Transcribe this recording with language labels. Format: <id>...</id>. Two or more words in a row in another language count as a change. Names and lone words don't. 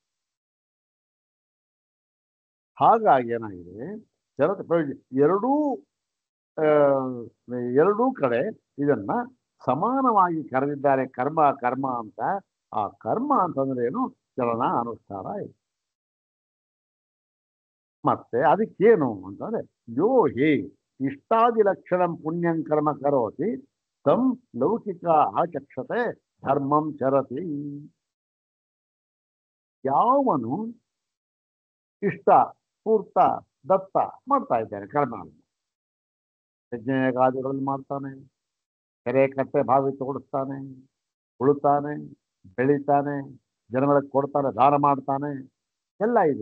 <kn>ಹಾಗಾಗಿ ಏನಾಗಿದೆ, ಎರಡೂ ಎರಡೂ ಕಡೆ ಇದನ್ನ ಸಮಾನವಾಗಿ ಕರೆದಿದ್ದಾರೆ ಕರ್ಮ ಕರ್ಮ ಅಂತ. ಆ ಕರ್ಮ ಅಂತಂದ್ರೆ ಏನು, ಚಲನ ಅನುಷ್ಠಾನ ಇದೆ. ಮತ್ತೆ ಅದಕ್ಕೇನು ಅಂತಂದ್ರೆ,</kn> <sa>ಯೋ ಹಿ ಇಷ್ಟಾದಿ ಲಕ್ಷಣ ಪುಣ್ಯಂ ಕರ್ಮ ಕರೋತಿ ತಂ ಲೌಕಿಕ ಆಚಕ್ಷತೆ ಧರ್ಮಂ ಚರತಿ.</sa> <kn>ಯಾವನು ಇಷ್ಟ ಪೂರ್ತ ದತ್ತ ಮಾಡ್ತಾ ಇದ್ದಾನೆ ಕರ್ಮಗಳನ್ನು, ಯಜ್ಞಯಾಗಾದಿಗಳಲ್ಲಿ ಮಾಡ್ತಾನೆ, ಕೆರೆ ಕಟ್ಟೆ ಬಾವಿ ತೋಡಿಸ್ತಾನೆ, ಉಳುತ್ತಾನೆ, ಬೆಳಿತಾನೆ, ಜನಗಳಿಗೆ ಕೊಡ್ತಾನೆ, ದಾನ ಮಾಡ್ತಾನೆ, ಎಲ್ಲ ಇದೆ.</kn>